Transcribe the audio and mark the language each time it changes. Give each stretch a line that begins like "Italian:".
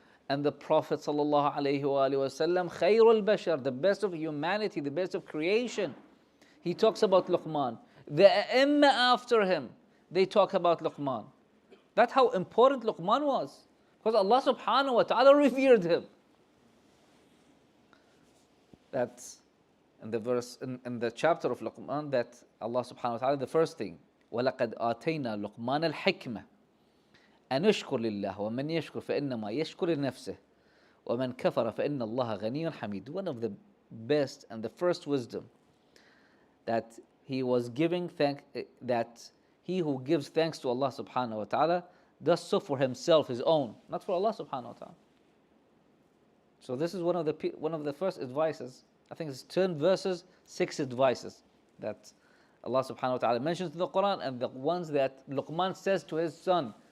English: And the Prophet sallallahu alayhi wa sallam, Khairul Bashar, the best of humanity, the best of creation, he talks about Luqman. The A'imma after him, they talk about Luqman. That's how important Luqman was. Because Allah subhanahu wa ta'ala revered him. That's in the verse, in the chapter of Luqman, that Allah subhanahu wa ta'ala, the first thing,
Arabic: وَلَقَدْ آتَيْنَا لُقْمَانَ الْحِكْمَةِ أَنْ يَشْكُرْ لِلَّهِ وَمَنْ يَشْكُرْ فَإِنَّمَا يَشْكُرْ لِنَفْسِهِ وَمَنْ كَفَرَ فَإِنَّ اللَّهَ غَنِيٌّ حَمِيدٌ.
English: One of the best and the first wisdom, that he was giving that he who gives thanks to Allah subhanahu wa ta'ala does so for himself, his own, not for Allah subhanahu wa ta'ala. So this is one of the first advices. I think it's 10 verses, 6 advices that Allah subhanahu wa ta'ala mentions in the Quran, and the ones that Luqman says to his son.